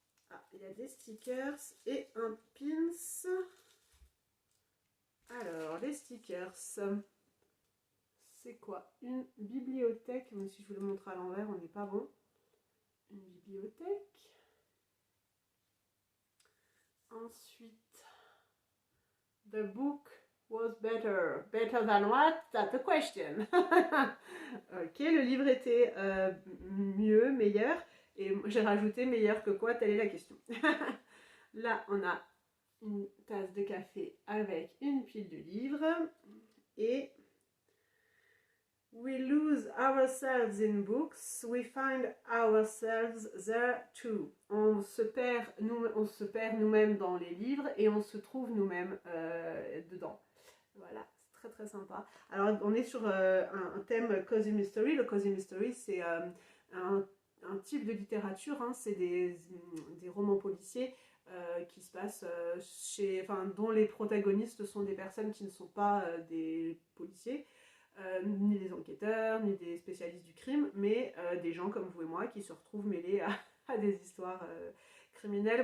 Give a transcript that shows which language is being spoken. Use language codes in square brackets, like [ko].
[fr] Ah, il y a des stickers et un pins. Alors, les stickers, c'est quoi? Une bibliothèque. Même si je vous le montre à l'envers, on n'est pas bon. Une bibliothèque. Ensuite, [en] the book was better. Better than what? That's the question. [fr] Ok, le livre était mieux, meilleur. Et j'ai rajouté meilleur que quoi? Telle est la question. Là, on a une tasse de café avec une pile de livres. Et [en] we lose ourselves in books, we find ourselves there too. [fr] On se perd nous-mêmes dans les livres et on se trouve nous-mêmes dedans. Voilà, c'est très très sympa. Alors on est sur un thème Cozy Mystery. Le Cozy Mystery, c'est un type de littérature, hein, c'est des romans policiers qui se passent dont les protagonistes sont des personnes qui ne sont pas des policiers, ni des enquêteurs, ni des spécialistes du crime, mais des gens comme vous et moi qui se retrouvent mêlés à des histoires criminelles.